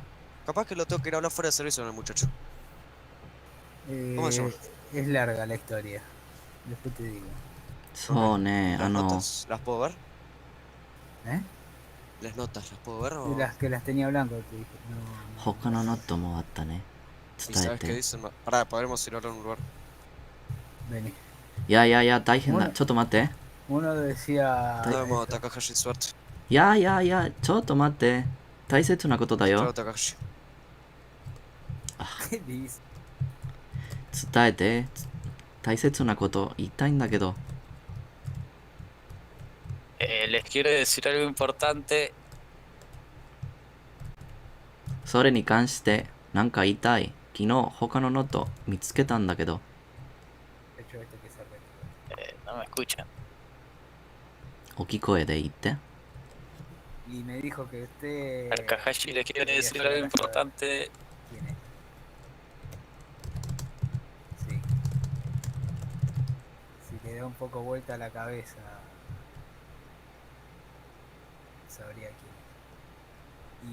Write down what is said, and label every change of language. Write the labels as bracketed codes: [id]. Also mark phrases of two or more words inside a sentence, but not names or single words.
[es] Capaz que lo tengo que ir a hablar fuera de servicio con el muchacho. ¿Cómo se llama? Es larga la historia. Después te digo. [ja] そうね、 [es] ¿Las notas las puedo ver? ¿Eh? ¿Las notas las puedo ver o...? Las que las tenía blanco, te dije. No. [ja] 他のノットもあったね。 [es] ¿Y [ja] 伝え [es] sabes qué [ja] て。 [es] dicen? Pará, podremos ir ahora a un lugar. Vení. [ja] いや、大変だ。ちょっと待って。 [es] Uno decía. Nos vemos, Takahashi, suerte. [ja] いや、ちょっと待って。大切なことだ [es] Chao, [ja] よ。 [es] Takahashi. ¿Qué dice? [ja] 伝えて。大切なこと言いたいんだけど。 Les quiero decir algo importante. それに関して何か言いたい。昨日他のノート見つけたんだけど。 [es] No me escuchan. [ja] 大きい声で言って。 [es] Y me dijo que usted. Takahashi le quiere decir algo importante. ¿Quién es? Sí. Si le da un poco vuelta la cabeza, sabría quién es.